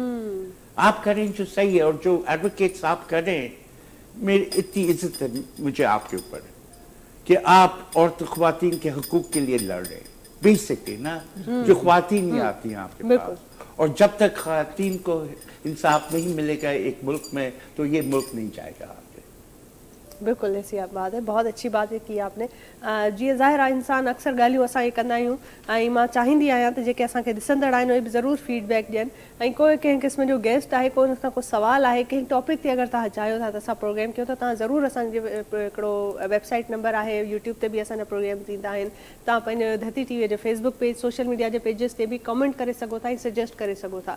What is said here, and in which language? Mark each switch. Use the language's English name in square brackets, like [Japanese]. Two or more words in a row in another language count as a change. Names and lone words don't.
[Urdu] آپ کریں جو صحیح ہے, اور جو ایڈوکیٹس آپ کریں, میری اتنی عزت ہے مجھے آپ کے اوپر کہ آپ عورت خواتین کے حقوق کے لیے لڑ رہے. بیسکلی نا, جو خواتین نہیں آتی ہیں آپ کے پاس, اور جب تک خواتین کو انصاف نہیں ملے گا ایک ملک میں, تو یہ ملک نہیں جائے گا. بالکل ایسی بات ہے, بہت اچھی بات ہے کی آپ نے. [Sindhi] جی ظاہر आहे इंसान अक्सर ॻाल्हियूं असां इहे कंदा आहियूं, ऐं मां चाहींदी आहियां त जेके असांखे ॾिसंदड़ आहिनि उहे बि ज़रूरु फीडबैक ॾियनि, ऐं कोई कंहिं क़िस्म जो गेस्ट आहे, कोई उनखां को सवाल आहे, कंहिं टॉपिक ते अगरि तव्हां चाहियो था त असां प्रोग्राम कयूं, त तव्हां ज़रूरु असांजे हिकिड़ो [English] website number [Sindhi] आहे, यूट्यूब ते बि असांजा प्रोग्राम थींदा आहिनि, तव्हां पंहिंजे धरती टीवीअ जे फेसबुक पेज, [English] social media [Sindhi] जे पेजिस ते बि कमेंट करे सघो था ऐं सजेस्ट करे सघो था.